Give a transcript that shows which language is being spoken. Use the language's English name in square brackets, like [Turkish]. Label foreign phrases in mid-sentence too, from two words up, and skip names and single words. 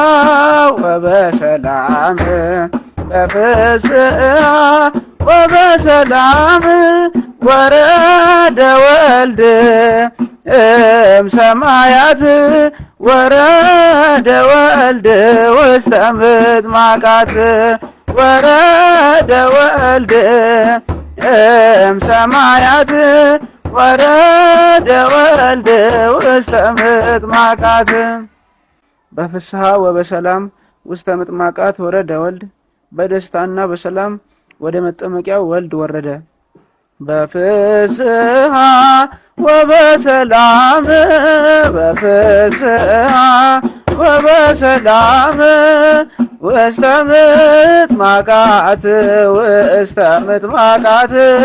[Geez] ወበሰላም በፍስሐ ወበሰላም ወረደ ወልድ እምሰማያት ወረደ ወልድ ውስተ ምጥማቃት ወረደ ወልድ እምሰማያት ወረደ ወልድ ውስተ ምጥማቃት በፍስሐ ወበሰላም ውስተ ምጥማቃት ወረደ ወልድ [Amharic] በደስታና በሰላም ወደ መጠመቂያው ወልድ ወረደ። [Geez] በፍስሐ ወበሰላም በፍስሐ ወበሰላም ውስተ ምጥማቃት ውስተ ምጥማቃት